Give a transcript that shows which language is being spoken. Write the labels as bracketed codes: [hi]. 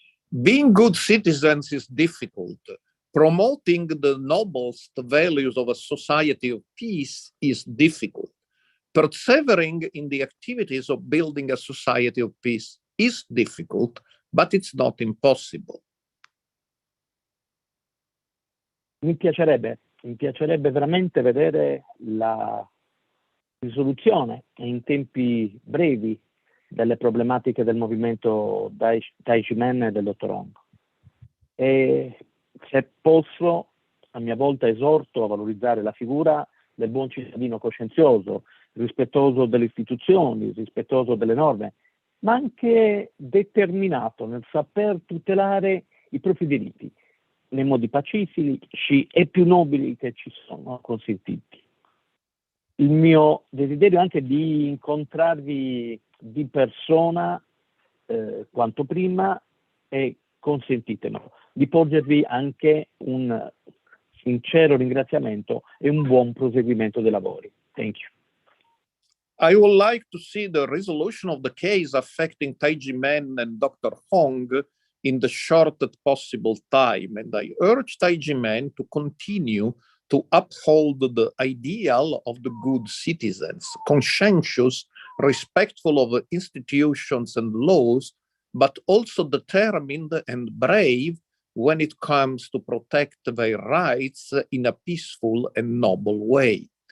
[en] Being good citizens is difficult. Promoting the noblest values of a society of peace is difficult. Persevering in the activities of building a society of peace is difficult, but it's not impossible. [it] Mi piacerebbe veramente vedere la risoluzione in tempi brevi delle problematiche del movimento Taijimen e del dottor Hong. E se posso, a mia volta esorto a valorizzare la figura del buon cittadino coscienzioso, rispettoso delle istituzioni, rispettoso delle norme, ma anche determinato nel saper tutelare i propri diritti nei modi pacifici e più nobili che ci sono consentiti. Il mio desiderio è anche di incontrarvi di persona quanto prima e consentitemelo, di porgervi anche un sincero ringraziamento e un buon proseguimento dei lavori. [en] Thank you. I would like to see the resolution of the case affecting Taijimen and Dr. Hong in the shortest possible time, and I urge Taijimen to continue to uphold the ideal of the good citizens, conscientious, respectful of institutions and laws, but also determined and brave when it comes to protect their rights in a peaceful and noble way.